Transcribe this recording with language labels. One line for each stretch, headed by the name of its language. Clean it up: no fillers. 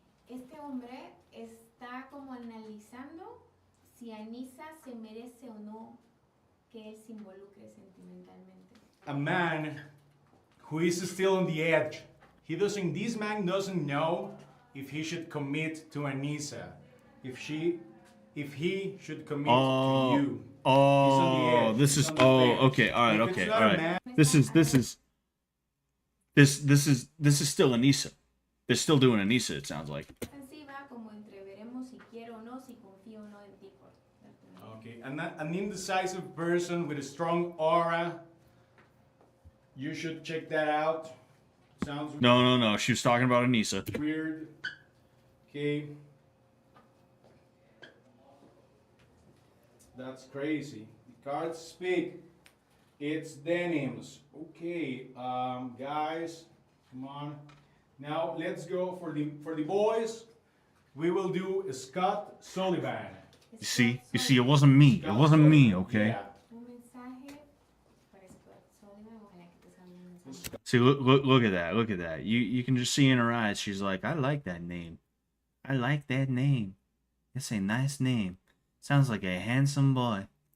Spanish: Este hombre está como analizando si Anissa se merece o no que él se involucre sentimentalmente.
English: A man who is still on the edge. This man doesn't know if he should commit to Anissa, if he should commit to you. Oh, this is okay, all right, okay, all right. This is still Anissa. They're still doing Anissa, it sounds like.
Spanish: Así va como entre veremos si quiero o no, si confío o no en ti.
English: Okay, an indecisive person with a strong aura. You should check that out. Sounds No. She was talking about Anissa. weird. Okay. That's crazy. The cards speak. It's denims. Okay, guys, come on. Now let's go for the boys. We will do Scott Sullivan. You see, it wasn't me. It wasn't me, okay? Yeah.
Spanish: Un mensaje para Scott Sullivan, ojalá que te salga un mensaje.
English: See, look at that. Look at that. You can just see in her eyes. She's like, I like that name. I like that name. It's a nice name. Sounds like a handsome boy.